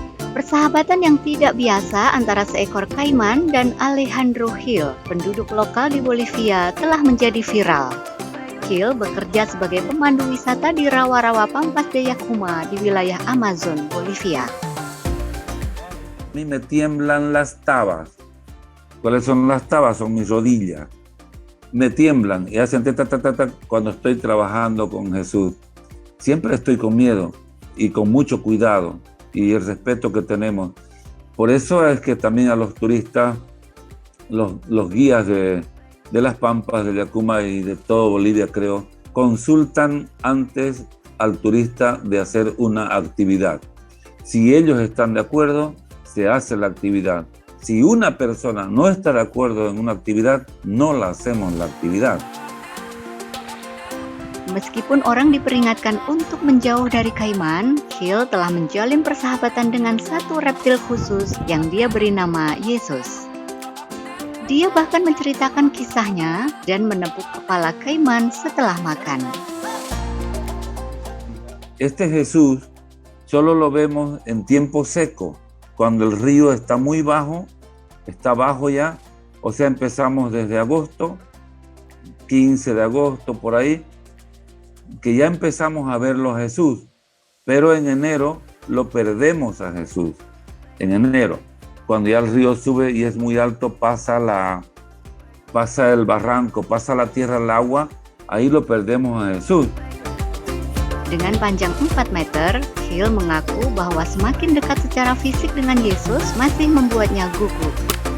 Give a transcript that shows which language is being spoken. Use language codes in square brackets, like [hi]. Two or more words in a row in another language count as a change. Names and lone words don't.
[id] Persahabatan yang tidak biasa antara seekor kaiman dan Alejandro Gil, penduduk lokal di Bolivia, telah menjadi viral. Gil bekerja sebagai pemandu wisata di rawa-rawa Pampas de Yacuma di wilayah Amazon, Bolivia. [es] A mí me tiemblan las tabas. ¿Cuáles son las tabas? Son mis rodillas. Me tiemblan y hacen ta, ta, ta, ta, ta cuando estoy trabajando con Jesús. Siempre estoy con miedo y con mucho cuidado y el respeto que tenemos. Por eso es que también a los turistas, los guías de las Pampas de Yacuma y de todo Bolivia, creo, consultan antes al turista de hacer una actividad. Si ellos están de acuerdo, se hace la actividad. Si una persona no está de acuerdo en una actividad, no la hacemos la actividad. [id] Meskipun orang diperingatkan untuk menjauh dari kaiman, Gil telah menjalin persahabatan dengan satu reptil khusus yang dia beri nama Yesus. Dia bahkan menceritakan kisahnya dan menepuk kepala kaiman setelah makan. [es] Este Jesús solo lo vemos en tiempo seco, cuando el río está muy bajo, está bajo ya, o sea, empezamos desde agosto, 15 de agosto por ahí, que ya empezamos a verlo a Jesús, pero en enero lo perdemos a Jesús. En enero, cuando ya el río sube y es muy alto, pasa el barranco, pasa la tierra al agua, ahí lo perdemos a Jesús. [id] Dengan panjang 4 meter, Gil mengaku bahwa semakin dekat secara fisik dengan Yesus masih membuatnya gugup.